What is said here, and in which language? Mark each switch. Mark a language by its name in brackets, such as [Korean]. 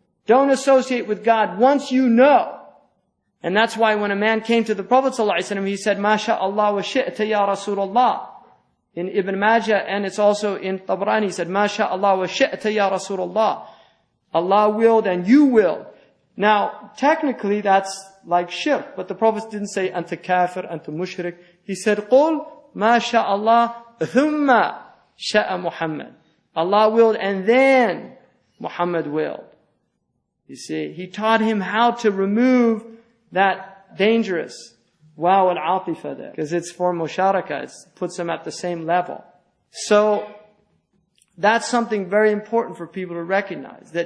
[English] Don't associate with God once you know. And that's why when a man came to the Prophet ﷺ, he said, [Arabic] مَا شَاءَ اللَّهُ وَشِئْتَ يَا رَسُولَ اللَّهِ. [English] In Ibn Majah, and it's also in Tabrani, he said, [Arabic] مَا شَاءَ اللَّهُ وَشِئْتَ يَا رَسُولَ اللَّهِ. [English] Allah willed and you willed. Now, technically that's like shirk, but the Prophet didn't say, [Arabic] أَنْتَ كَافِرْ, أَنْتَ مُشْرِكْ. [English] He said, [Arabic] قُلْ مَا شَاءَ اللَّهُ ثُمَّ شَاءَ مُحَمَّدٍ. [English] Allah willed and then Muhammad willed. You see, He taught him how to remove that dangerous wow al-atifa there. Because it's for musharaka. It puts them at the same level. So, that's something very important for people to recognize.